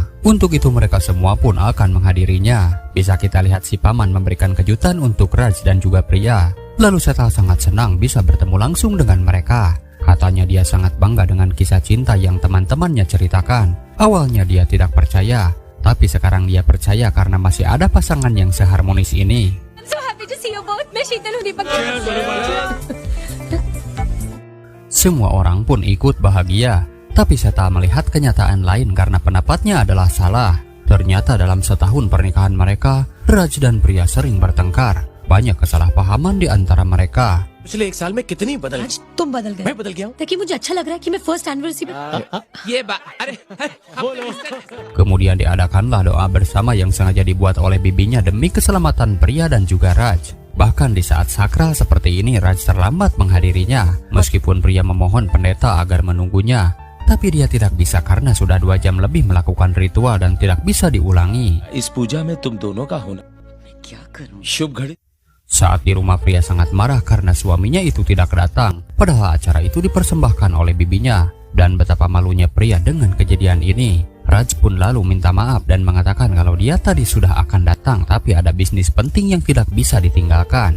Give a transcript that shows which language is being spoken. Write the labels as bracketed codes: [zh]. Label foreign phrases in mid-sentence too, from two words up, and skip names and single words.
[id] Untuk itu mereka semua pun akan menghadirinya. Bisa kita lihat si paman memberikan kejutan untuk Raj dan juga pria. Lalu Seta sangat senang bisa bertemu langsung dengan mereka. Katanya dia sangat bangga dengan kisah cinta yang teman-temannya ceritakan. Awalnya dia tidak percaya, tapi sekarang dia percaya karena masih ada pasangan yang seharmonis ini. [en] So happy to see you both. [hi] मैं शीतल हूँ दीपक। [id] Semua orang pun ikut bahagia, tapi Seta melihat kenyataan lain karena pendapatnya adalah salah. Ternyata dalam setahun pernikahan mereka, Raj dan pria sering bertengkar. Banyak kesalahpahaman di antara mereka. [hi] पिछले 1 साल में कितनी बदल आज तुम बदल गए। मैं बदल गया हूँ ताकि मुझे अच्छा लग रहा है कि मैं [en] first anniversary [hi] पे ये बात अरे [id] Kemudian diadakanlah doa bersama yang sengaja dibuat oleh bibinya demi keselamatan pria dan juga Raj. Bahkan di saat sakral seperti ini, Raj terlambat menghadirinya. Meskipun pria memohon pendeta agar menunggunya, tapi dia tidak bisa karena sudah 2 jam lebih melakukan ritual dan tidak bisa diulangi. [hi] इस पूजा में तुम दोनों का होना क्या करूं? शुभ घड़ी [id] Saat di rumah, pria sangat marah karena suaminya itu tidak datang. Padahal acara itu dipersembahkan oleh bibinya. Dan betapa malunya pria dengan kejadian ini. Raj pun lalu minta maaf dan mengatakan kalau dia tadi sudah akan datang, tapi ada bisnis penting yang tidak bisa ditinggalkan.